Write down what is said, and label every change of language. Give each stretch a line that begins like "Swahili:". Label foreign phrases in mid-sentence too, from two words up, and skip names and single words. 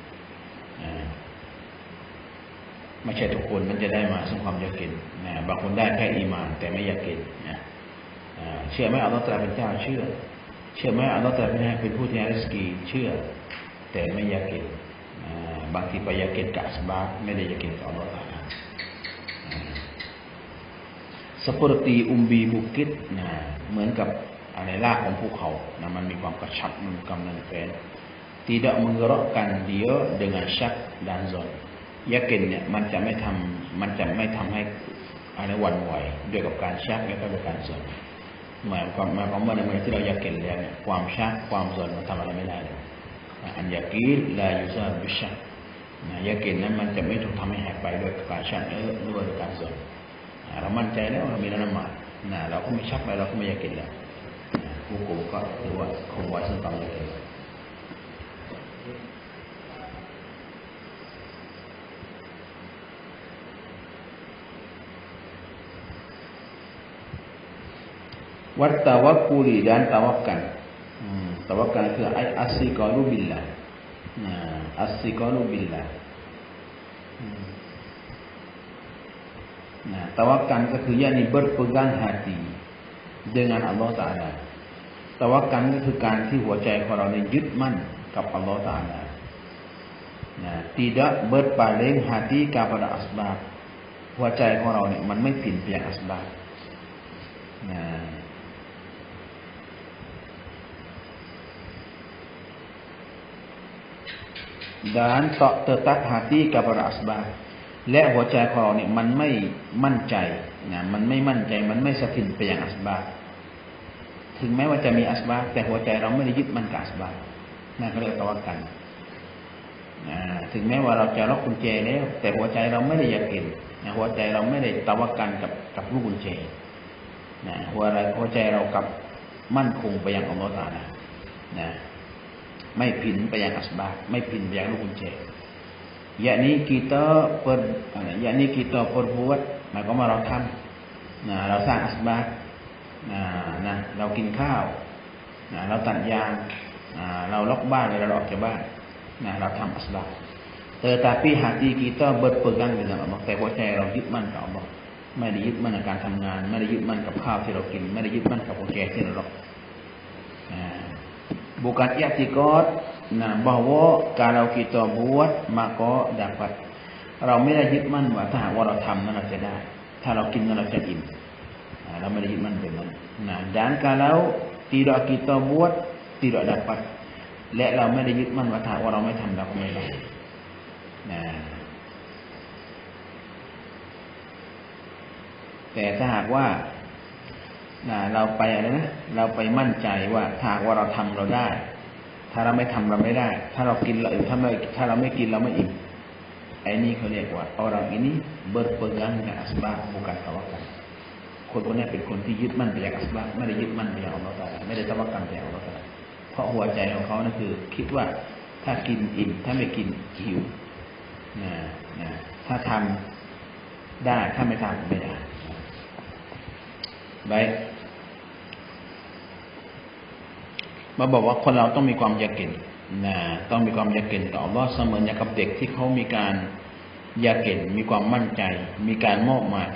Thai: ไม่ใช่ทุกคนมันจะได้มาซึ่งความยากินนะบางคนได้แค่อีหม่านแต่ไม่ยากินนะเชื่อไหมอัลเลาะห์ตะอาลาเป็นเจ้าเชื่อไหมอัลเลาะห์ตะอาลาเป็นผู้ที่ให้ริสกีเชื่อแต่ไม่ยากินบางทีไปยากินกับอัสบาบไม่ได้ยากินกับอัลเลาะห์ตะอาลา
Malay: seperti umbi bukit
Thai: เหมือนกับอะไรรากของภูเขานะมันมีความกระชับมันมีความแน่นแฟ้น
Malay: tidak menggerakkan dia dengan syak dan zon yakin
Thai: เนี่ยมันจะไม่ทำให้อะไรหวั่นไหวด้วยกับการชักและก็ด้วยการซอนหมายความว่าในเมื่อที่เรายากินแล้วเนี่ยความชักความสนมันทำอะไรไม่ได้เลยอันยากินลายุซาบิชักยากินนั้นมันจะไม่ถูกทำให้หายไปด้วยการชักหรือด้วยการสนเรามั่นใจแล้วเรามีละหมาดเราก็ไม่ชักไปเราก็ไม่ยากินแล้วผู้กูก็ถือว่าคงไว้ซึ่งความยากิน
Malay: วัตตะวักกุลี dan tawakal tawakal คือ
Arabic: as-siqalu billah as-siqalu billah
Thai: tawakal ก็คือ
Malay: yakni berpegang hati dengan Allah Taala
Thai: tawakal ก็คือการที่หัวใจของเราเนี่ยยึดมั่นกับ Allah Taala
Malay: tidak berpaling hati kepada asbab
Thai: หัวใจของเราเนี่ยมันไม่ผินเพียงอัสบาบ
Malay: dan tak tetap hati kepada asbab
Thai: และหัวใจของเราเนี่ยมันไม่มั่นใจมันไม่มั่นใจมันไม่สถิตไป อย่างอัสบาบถึงแม้ว่าจะมีอัสบาบแต่หัวใจเราไม่ได้ยึดมั่นกับอัสบาบนั่นก็เรียกตะวักกัลถึงแม้ว่าเราจะล็อกกุญแจแล้วแต่หัวใจเราไม่ได้ยากินหัวใจเราไม่ได้ตะวักกัลกับลูกกุญแจหัวใจเรากับมั่นคงไปยังอัลเลาะห์ตะอาลาไม่ผินไปยังอัสบาบไม่ผินไปยังลูกกุญแจ yakni
Malay: kita perbuat
Thai: หมายความว่าเราทำเราสร้างอัสบาบเรากินข้าวเราตัดยางเราล็อกบ้านเราออกจากบ้านเราทำอัสบาบ
Malay: tetapi hati kita berpegang dengan Allah
Thai: แต่หัวใจเรายึดมั่นกับ Allah ไม่ได้ยึดมั่นกับการทำงานไม่ได้ยึดมั่นกับข้าวที่เรากินไม่ได้ยึดมั่นกับกุญแจที่เราล็อก
Malay: bukan i'tiqad bahwa kalau kita buat maka dapat
Thai: เราไม่ได้ยึดมั่นว่าถ้าหากว่าเราทำนั้นเราจะได้ถ้าเรากินนั้นเราจะอิ่มเราไม่ได้ยึดมั่นแบบนั้น
Malay: dan kalau tidak kita buat tidak dapat
Thai: และเราไม่ได้ยึดมั่นว่าถ้าว่าเราไม่ทำเราก็ไม่ได้ แต่ถ้าหากว่าเราไปอะไรนะเราไปมั่นใจว่าถ้าว่าเราทำเราได้ถ้า เราไม่ทำเราไม่ได้ถ้าเรากินเราอิ่มถ้าเราไม่กินเราไม่อิ่มไอ้นี่เขาเรียกว่า
Malay: orang ini berpegang dengan asbab bukan tawakal
Thai: คนนี้เป็นคนที่ยึดมั่นไปอย่างอัสบาบไม่ได้ยึดมั่นไปอย่างอัลเลาะห์ตะอาลาไม่ได้ตะวักกัลไปอย่างอัลเลาะห์ตะอาลาเพราะหัวใจของเขานั่นคือคิดว่าถ้ากินอิ่มถ้าไม่กินหิว ถ้าทำได้ถ้าไม่ทำไม่ได้baik มาบอกว่าคนเราต้องมีความยากินต้องมีความยากินต่ออัลเลาะห์เสมือนอย่างกับเด็กที่เขามีการยากินมีความมั่นใจมีการมอบหมายทุ